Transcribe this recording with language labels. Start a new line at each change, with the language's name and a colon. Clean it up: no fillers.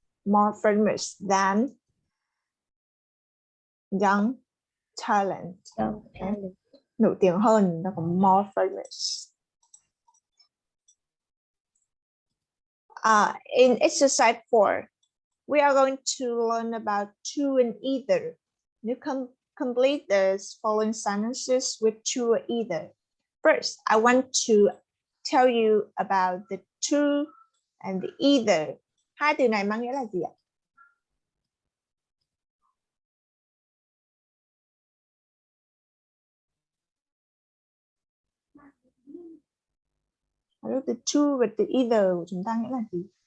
English: More famous than Young Talent. Okay.
Vietnamese: Nổi tiếng hơn, nó có
English: more famous. In exercise 4, we are going to learn about to and either. You can complete the following sentences with to or either. First, I want to tell you about the to and the either.
Vietnamese: Hai từ này mang nghĩa là gì ạ? The to và the either của chúng ta nghĩa là gì?